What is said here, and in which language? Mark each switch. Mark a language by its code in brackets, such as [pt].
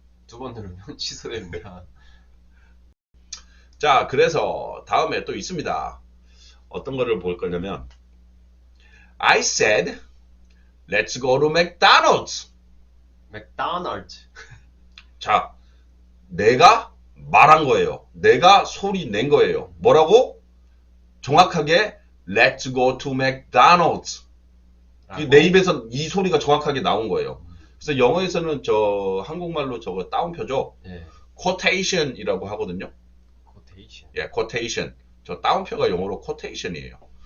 [ko] 두 번 누르면 취소됩니다. 자, 그래서 다음에 또 있습니다. 어떤 거를 볼 거냐면 [en] I said, let's go to McDonald's. [ko] 맥도날드. 자, 내가 말한 거예요. 내가 소리 낸 거예요. 뭐라고? 정확하게 [en] let's go to McDonald's. [ko] 내 입에서 이 소리가 정확하게 나온 거예요. 그래서 영어에서는 한국말로 저거 따옴표죠. 네. quotation이라고 하거든요. 코테이션. 예, quotation. 저 따옴표가 영어로 quotation이에요.